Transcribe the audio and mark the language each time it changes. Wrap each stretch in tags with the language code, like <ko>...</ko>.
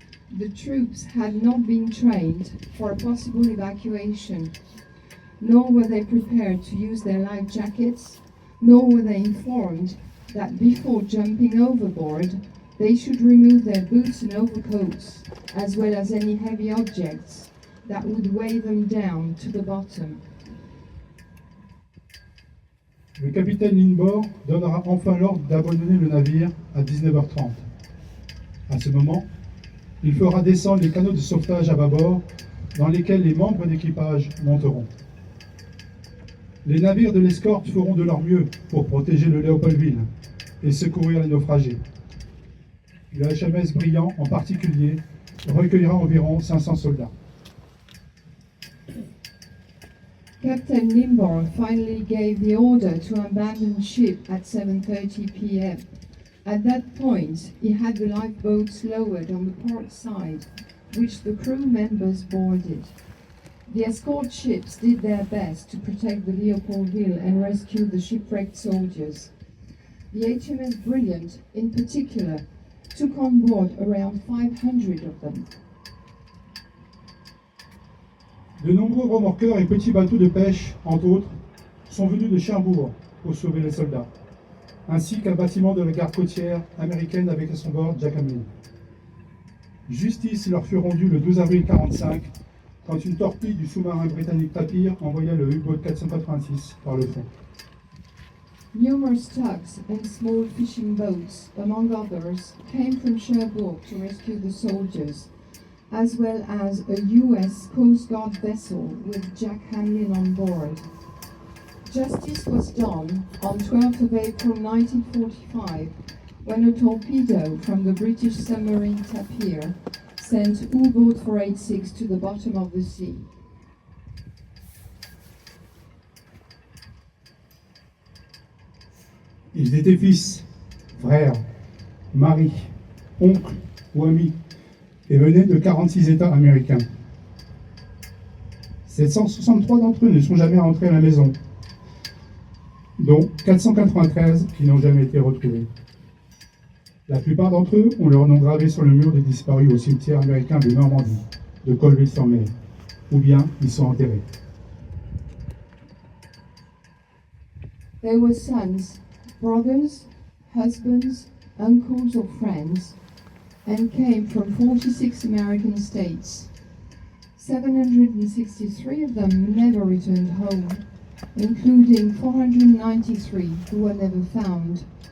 <en>The troops had not been trained for a possible evacuation, nor were they prepared to use their life jackets, nor were they informed that before jumping overboard, they should remove their boots and overcoats, as well as any heavy objects that would weigh them down to the bottom.</en> <fr>Le capitaine Lindborg donnera enfin l'ordre d'abandonner le navire à 19h30. À ce moment, il fera descendre les canots de sauvetage à bâbord dans lesquels les membres d'équipage monteront. Les navires de l'escorte feront de leur mieux pour protéger le Léopoldville et secourir les naufragés. Le HMS Brillant, en particulier, recueillera environ 500 soldats.</fr> <en>Captain Limborg finally gave the order to abandon ship at 7:30 p.m. At that point, he had the lifeboats lowered on the port side, which the crew members boarded. The escort ships did their best to protect the Leopoldville and rescue the shipwrecked soldiers. The HMS Brilliant, in particular, took on board around 500 of them.</en> <fr>De nombreux remorqueurs et petits bateaux de pêche, entre autres, sont venus de Cherbourg pour sauver les soldats, ainsi qu'un bâtiment de la garde côtière américaine avec à son bord Jack Hamlin. Justice leur fut rendue le 12 avril 1945, quand une torpille du sous-marin britannique Tapir envoya le U-boat 486 par le fond.</fr> <en>Numerous tugs and small fishing boats, among others, came from Cherbourg to rescue the soldiers, as well as a US Coast Guard vessel with Jack Hamlin on board. Justice was done on 12th of April 1945 when a torpedo from the British submarine Tapir sent U-boat 486 to the bottom of the sea.</en> <fr>Ils étaient fils, frères, maris, oncles ou amis et venaient de 46 États américains. 763 d'entre eux ne sont jamais rentrés à la maison, dont 493 qui n'ont jamais été retrouvés. La plupart d'entre eux ont leur nom gravé sur le mur des disparus au cimetière américain de Normandie, de Colville-sur-Mer, ou bien ils sont enterrés.</fr> <en>They were sons, brothers, husbands, uncles or friends, and came from 46 American states. 763 of them never returned home, including 493 who were never found.</en>